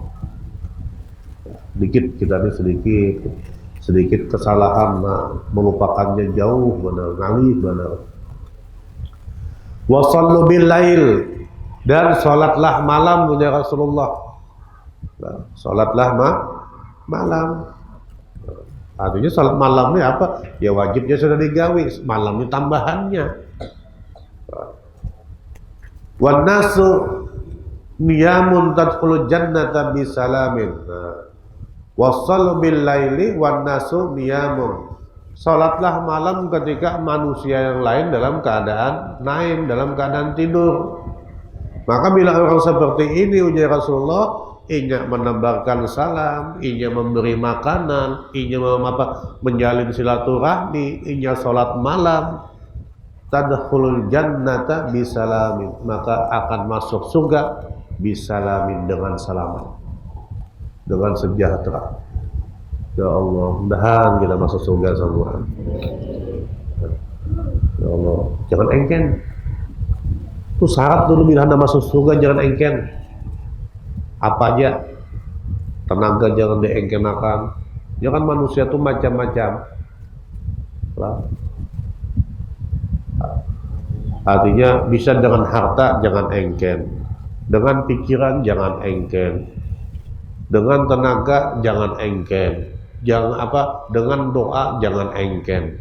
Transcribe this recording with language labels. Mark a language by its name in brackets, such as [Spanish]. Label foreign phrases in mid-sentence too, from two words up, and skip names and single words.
[Indonesian] Sedikit kita ini sedikit kesalahan, melupakannya [Banjar] jauh benar, ngalih benar. [Arabic] وصلوا بالليل, [Indonesian] dan salatlah malam punya Rasulullah. Salatlah malam. Artinya salat malamnya apa? Ya wajibnya sudah digawi, malamnya tambahannya. [Arabic] والناس نيام تدخلوا الجنة بسلام. وصلوا بالليل والناس نيام. [Indonesian] Salatlah malam ketika manusia yang lain dalam keadaan naim, dalam keadaan tidur. Maka bila orang seperti ini ujar Rasulullah, ingin menebarkan salam, ingin memberi makanan, ingin menjalin silaturahmi, ingin sholat malam, [Arabic] تدخلوا الجنة بسلام, [Indonesian] maka akan masuk surga bisalamin, dengan selamat, dengan sejahtera. Ya Allah, mudahan kita masuk surga semua. Ya Allah, jangan engken. Itu syarat dulu bila Anda masuk surga, jangan engken. Apa aja, tenaga jangan diengkenakan. Jangan, manusia itu macam-macam. Artinya bisa dengan harta jangan engken, dengan pikiran jangan engken, dengan tenaga jangan engken, jangan dengan doa jangan engken.